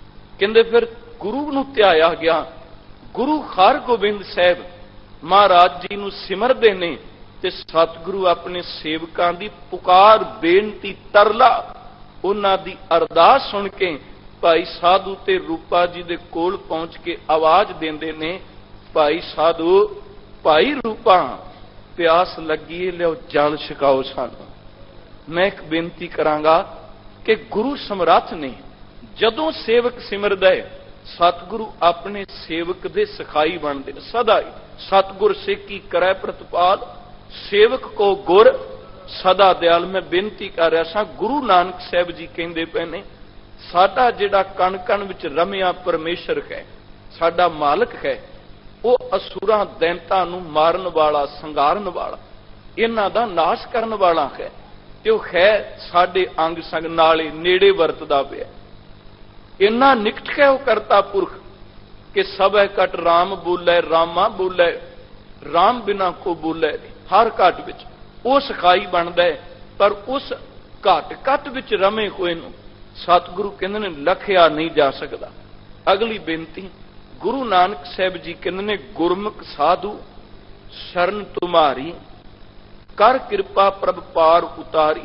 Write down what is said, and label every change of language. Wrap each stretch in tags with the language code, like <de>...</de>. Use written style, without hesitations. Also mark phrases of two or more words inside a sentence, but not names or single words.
<pa>ਕਹਿੰਦੇ ਫਿਰ ਗੁਰੂ ਨੂੰ ਧਿਆਇਆ ਗਿਆ, ਗੁਰੂ ਹਰਗੋਬਿੰਦ ਸਾਹਿਬ ਮਹਾਰਾਜ ਜੀ ਨੂੰ ਸਿਮਰਦੇ ਨੇ ਤੇ ਸਤਿਗੁਰੂ ਆਪਣੇ ਸੇਵਕਾਂ ਦੀ ਪੁਕਾਰ ਬੇਨਤੀ ਤਰਲਾ ਉਨ੍ਹਾਂ ਦੀ ਅਰਦਾਸ ਸੁਣ ਕੇ ਭਾਈ ਸਾਧੂ ਤੇ ਰੂਪਾ ਜੀ ਦੇ ਕੋਲ ਪਹੁੰਚ ਕੇ ਆਵਾਜ਼ ਦਿੰਦੇ ਨੇ, ਭਾਈ ਸਾਧੂ ਭਾਈ ਰੂਪਾ ਪਿਆਸ ਲੱਗੀ ਹੈ, ਲਿਓ ਜਲ ਛਕਾਓ ਸਾਨੂੰ। ਮੈਂ ਇੱਕ ਬੇਨਤੀ ਕਰਾਂਗਾ ਕਿ ਗੁਰੂ ਸਮਰੱਥ ਨੇ ਜਦੋਂ ਸੇਵਕ ਸਿਮਰਦਾ ਹੈ ਸਤਿਗੁਰੂ ਆਪਣੇ ਸੇਵਕ ਦੇ ਸਖਾਈ ਬਣਦੇ ਸਦਾ ਹੀ। ਸਤਿਗੁਰ ਸਿੱਕੀ ਕਰੈ ਪ੍ਰਤਿਪਾਲ ਸੇਵਕ ਕੋ ਗੁਰ ਸਦਾ ਦਇਆਲ। ਮੈਂ ਬੇਨਤੀ ਕਰ ਰਿਹਾ ਸਾਂ, ਗੁਰੂ ਨਾਨਕ ਸਾਹਿਬ ਜੀ ਕਹਿੰਦੇ ਪਏ ਨੇ ਸਾਡਾ ਜਿਹੜਾ ਕਣ ਕਣ ਵਿੱਚ ਰਮਿਆ ਪਰਮੇਸ਼ਰ ਹੈ, ਸਾਡਾ ਮਾਲਕ ਹੈ, ਉਹ ਅਸੁਰਾਂ ਦੈਂਤਾਂ ਨੂੰ ਮਾਰਨ ਵਾਲਾ ਸੰਘਾਰਨ ਵਾਲਾ ਇਨ੍ਹਾਂ ਦਾ ਨਾਸ਼ ਕਰਨ ਵਾਲਾ ਹੈ। ਤੇ ਉਹ ਹੈ ਸਾਡੇ ਅੰਗ ਸੰਗ ਨਾਲੇ ਨੇੜੇ ਵਰਤਦਾ ਪਿਆ। ਇੰਨਾ ਨਿਕਟ ਹੈ ਉਹ ਕਰਤਾ ਪੁਰਖ ਕਿ ਸਭ ਕਟ ਰਾਮ ਬੋਲੈ ਰਾਮਾ ਬੋਲੈ, ਰਾਮ ਬਿਨਾ ਕੋ ਬੋਲੈ ਨਹੀਂ। ਹਰ ਘਟ ਵਿੱਚ ਉਹ ਸਖਾਈ ਬਣਦਾ ਹੈ, ਪਰ ਉਸ ਘਟ ਘਟ ਵਿੱਚ ਰਮੇ ਹੋਏ ਨੂੰ ਸਤਿਗੁਰੂ ਕਹਿੰਦੇ ਨੇ ਲਖਿਆ ਨਹੀਂ ਜਾ ਸਕਦਾ। ਅਗਲੀ ਬੇਨਤੀ ਗੁਰੂ ਨਾਨਕ ਸਾਹਿਬ ਜੀ ਕਹਿੰਦੇ ਨੇ, ਗੁਰਮੁਖ ਸਾਧੂ ਸ਼ਰਣ ਤੁਮ੍ਹਾਰੀ ਕਰ ਕਿਰਪਾ ਪ੍ਰਭ ਪਾਰ ਉਤਾਰੀ।</pa>